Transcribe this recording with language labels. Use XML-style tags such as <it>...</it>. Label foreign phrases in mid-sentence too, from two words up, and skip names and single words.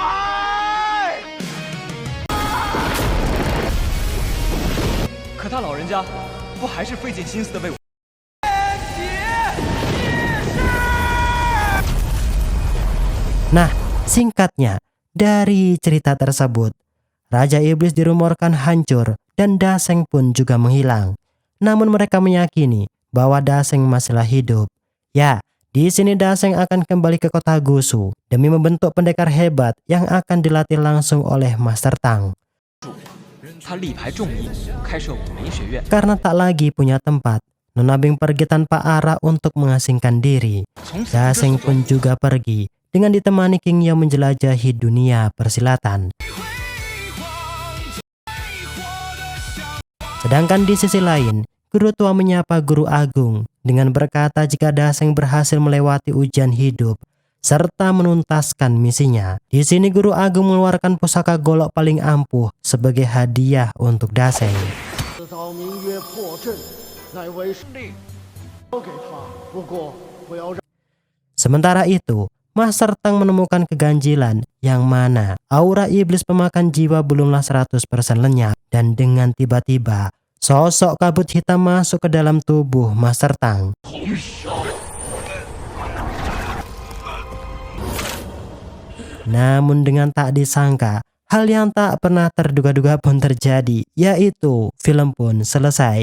<id>Nah, singkatnya, dari cerita tersebut, Raja Iblis dirumorkan hancur dan Daseng pun juga menghilang. Namun mereka meyakini bahwa Daseng masihlah hidup. Ya, di sini Daseng akan kembali ke kota Gusu demi membentuk pendekar hebat yang akan dilatih langsung oleh Master Tang.</id> <zh>他力排众议，开设武门学院。</zh> <id>Karena tak lagi punya tempat, Nona Bing pergi tanpa arah untuk mengasingkan diri.</id> <zh>从此</zh> <id>Daseng pun juga pergi dengan ditemani King Yao menjelajahi dunia persilatan. Sedangkan di sisi lain, guru tua menyapa guru agung dengan berkata jika Daseng berhasil melewati ujian hidup serta menuntaskan misinya. Di sini guru agung mengeluarkan pusaka golok paling ampuh sebagai hadiah untuk Daseng.</id> <zh>此招名曰破阵，乃为师交给他。不过不要让</zh> <id>Sementara itu, Master Tang menemukan keganjilan yang mana aura iblis pemakan jiwa belumlah 100% lenyap, dan dengan tiba-tiba sosok kabut hitam masuk ke dalam tubuh Master Tang. Namun dengan tak disangka, hal yang tak pernah terduga-duga pun terjadi, yaitu film pun selesai.</id>